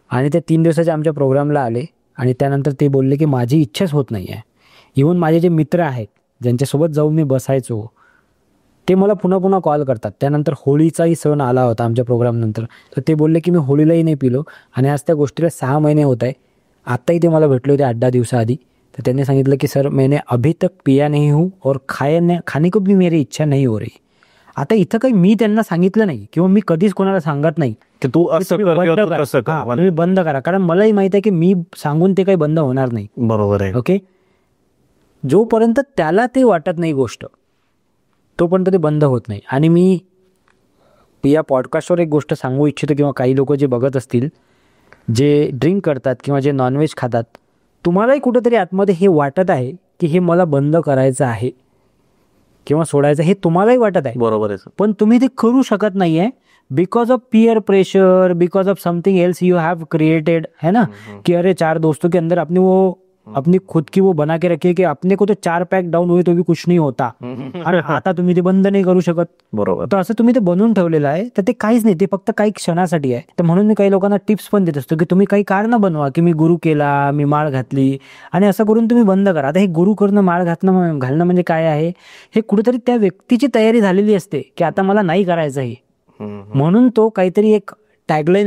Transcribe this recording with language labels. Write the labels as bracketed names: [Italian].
[Marathi] आणि ते 3 दिवसाच्या आमच्या प्रोग्रामला आले आणि त्यानंतर ते बोलले की माझी इच्छाच होत नाही आहे. इव्हन माझे जे मित्र आहेत ज्यांच्यासोबत जाऊन मी बसायचो, ते मला पुन्हा पुन्हा कॉल करतात. त्यानंतर होळीचाही सण आला होता आमच्या प्रोग्रामनंतर, तर ते बोलले की मी होळीलाही नाही पिलो, आणि आज त्या गोष्टीला 6 महिने होत आहे. आत्ताही ते मला भेटले होते 8-10 दिवसाआधी. तर त्यांनी सांगितलं की [Hindi] सर मैंने अभी तक पिया नहीं हूँ और खाने को भी मेरी इच्छा नहीं हो रही. [Marathi] आता इथं काही मी त्यांना सांगितलं नाही किंवा मी कधीच कोणाला सांगत नाही की तू असं कर किंवा तू तसं कर. तुम्ही बंद करा, कारण मलाही माहित आहे की मी सांगून ते काही बंद होणार नाही. बरोबर आहे. ओके, जोपर्यंत त्याला ते वाटत नाही गोष्ट, तोपर्यंत ते बंद होत नाही. आणि मी या पॉडकास्टवर एक गोष्ट सांगू इच्छितो, किंवा काही लोक जे बघत असतील, जे ड्रिंक करतात किंवा जे नॉनव्हेज खातात, तुम्हालाही कुठंतरी आतमध्ये हे वाटत आहे की हे मला बंद करायचं आहे किंवा सोडायचं, हे तुम्हालाही वाटत आहे. बरोबर आहे. पण तुम्ही ते करू शकत नाही आहे [English] because of peer pressure, because of something else you have created, [Hindi] है ना. कि अरे 4 दोस्तों के अंदर आपने वो अपनी खुद की वो बना के रखी है कि अपने को तो 4 पैक डाऊन हुए तो भी कुछ नहीं होता, [Marathi] आणि आता तुम्ही ते बंद नाही करू शकत. बरोबर. तर असं तुम्ही ते बनवून ठेवलेलं आहे, तर ते काहीच नाही, ते फक्त काही क्षणासाठी आहे. तर म्हणून मी काही लोकांना टिप्स पण देत असतो की तुम्ही काही कारण बनवा की मी गुरु केला, मी माळ घातली, आणि असं करून तुम्ही बंद करा. आता हे गुरु करणं, माळ घालणं म्हणजे काय आहे, हे कुठेतरी त्या व्यक्तीची तयारी झालेली असते की आता मला नाही करायचं हे, म्हणून तो काहीतरी एक टॅगलाईन